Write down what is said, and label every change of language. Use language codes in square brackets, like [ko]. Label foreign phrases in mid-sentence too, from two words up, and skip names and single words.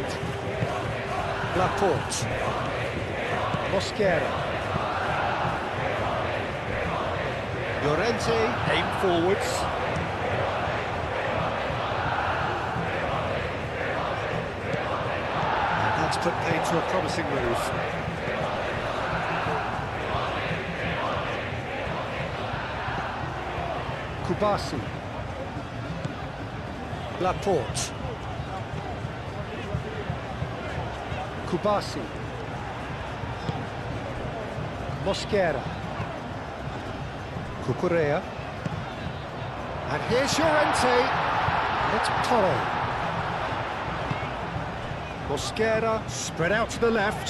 [en] Laporte. Mosquera. Llorente, aim forwards. And that's put paid to a promising move. Kubasi. Laporte. Kubasi. Mosquera. Cucurella. And here's Llorente. It's Toro. Mosquera spread out to the left.